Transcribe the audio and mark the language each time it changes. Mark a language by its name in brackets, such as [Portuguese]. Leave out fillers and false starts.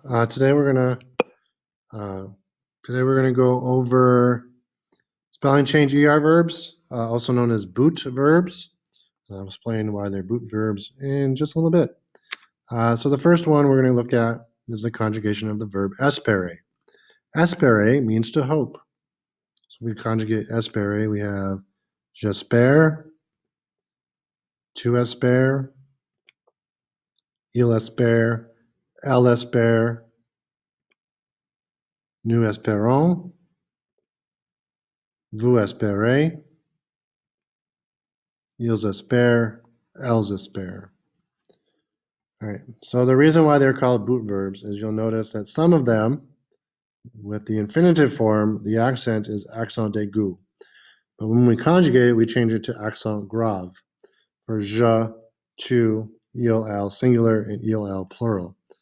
[English] Uh, today we're gonna go over spelling change verbs, also known as boot verbs. I'll explain why they're boot verbs in just a little bit. So the first one we're going to look at is the conjugation of the verb espere. Espere means to hope. So we conjugate espere. [French] We have j'espère, tu espères, il espère, elle espère, nous espérons, vous espérez, ils espèrent, elles espèrent. [English] All right. So the reason why they're called boot verbs is you'll notice that some of them, with the infinitive form, the accent is accent aigu. But when we conjugate it, we change it to accent grave for je, tu, il, elle singular, and il, elle plural.